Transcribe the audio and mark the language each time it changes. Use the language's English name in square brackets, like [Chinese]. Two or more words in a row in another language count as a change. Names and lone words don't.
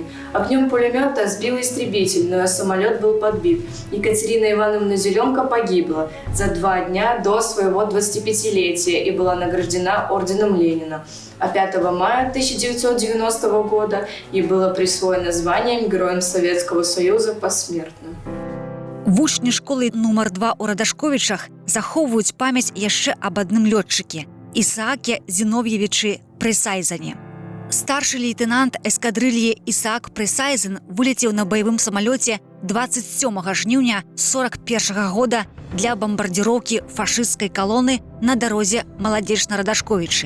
[Russian] Огнем пулемета сбил истребитель, но самолет был подбит. Екатерина Ивановна Зеленко погибла за 2 дня до своего 25-летия и была награждена орденом Ленина. А 5 мая 1990 года ей было присвоено звание Героем Советского Союза посмертно. [Belarusian] Вучні школы нумар 2 у Радашковічах захоўваюць памяць яшчэ аб адным лётчыке – Ісааке Зінов'евічы Пресайзене. Старшы лейтенант эскадрыльі Ісаак Пресайзен вылецеў на баявым самалёце 27 жніўня 41 года для бамбардзіроўкі фашысцкай калоны на дарозе Маладзечна-Радашковічы.